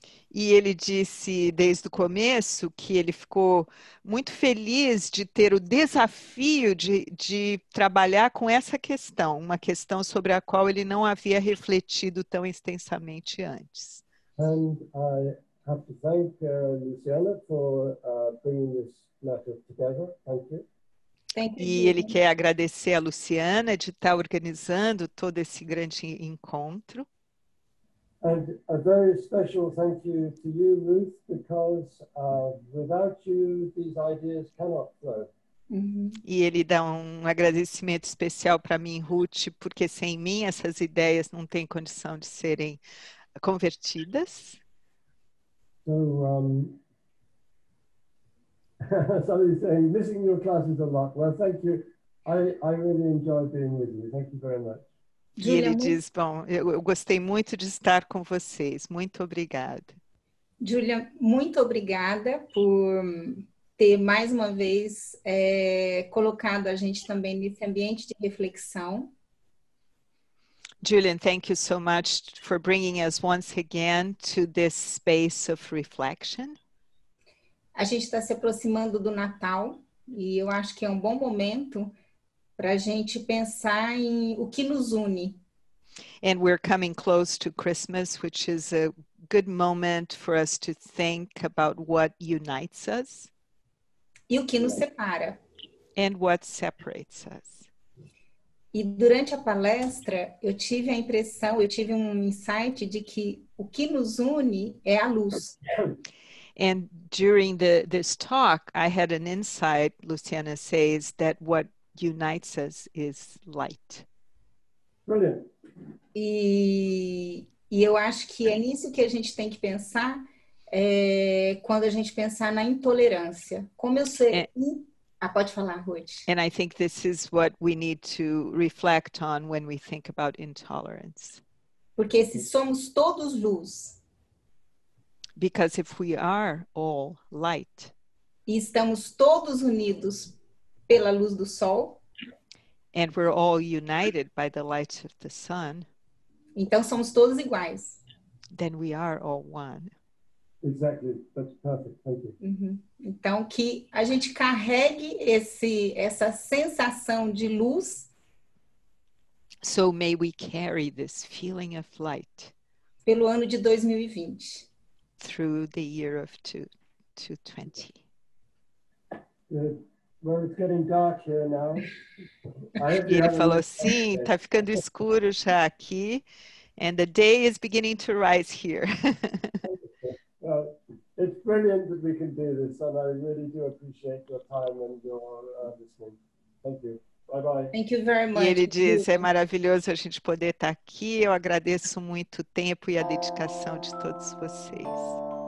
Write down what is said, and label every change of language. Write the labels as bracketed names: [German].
[Portuguese] E ele disse desde o começo que ele ficou muito feliz de ter o desafio de trabalhar com essa questão, uma questão sobre a qual ele não havia refletido tão extensamente antes. [English] And I have to thank Luciana for bringing this matter together. Thank you. [Portuguese] E ele quer agradecer a Luciana de estar organizando todo esse grande encontro. [English] And a very special thank you to you, Ruth, because without you, these ideas cannot flow. [Portuguese] E ele dá um agradecimento especial para mim, Ruth, porque sem mim essas ideias não têm condição de serem convertidas. [English] So, somebody's saying, missing your classes a lot. Well, thank you. I really enjoyed being with you. Thank you very much. [Portuguese] E ele diz, bom, eu gostei muito de estar com vocês. Muito obrigada. Júlia, muito obrigada por ter mais uma vez colocado a gente também nesse ambiente de reflexão. [English] Julian, thank you so much for bringing us once again to this space of reflection. [Portuguese] A gente está se aproximando do Natal e eu acho que é um bom momento para a gente pensar em o que nos une. [English] And we're coming close to Christmas, which is a good moment for us to think about what unites us. [Portuguese] E o que nos separa. [English] And what separates us. [Portuguese] E durante a palestra, eu tive um insight de que o que nos une é a luz. [English] And during this talk, I had an insight, Luciana says, that what unites us is light. Brilliant. [Portuguese] E eu acho que é nisso que a gente tem que pensar quando a gente pensar na intolerância. Como eu sei... pode falar, Ruth. [English] And I think this is what we need to reflect on when we think about intolerance. [Portuguese] Porque se somos todos luz... [English] Because if we are all light... [Portuguese] E estamos todos unidos pela luz do sol... [English] And we're all united by the light of the sun... [Portuguese] Então somos todos iguais. [English] Then we are all one. Exactly. That's perfect. Thank you. [Portuguese] Então que a gente carregue essa sensação de luz. [English] So may we carry this feeling of light. [Portuguese] Pelo ano de 2020. [English] Through the year of 2020. Good. Well, it's getting dark here now. [Portuguese] E ele falou, sim, está ficando escuro já aqui. [English] And the day is beginning to rise here. Well, it's brilliant that we can do this, and I really do appreciate your time and your listening. Thank you. Bye-bye. Thank you very much. [Portuguese] E ele diz, é maravilhoso a gente poder estar aqui. Eu agradeço muito o tempo e a dedicação de todos vocês.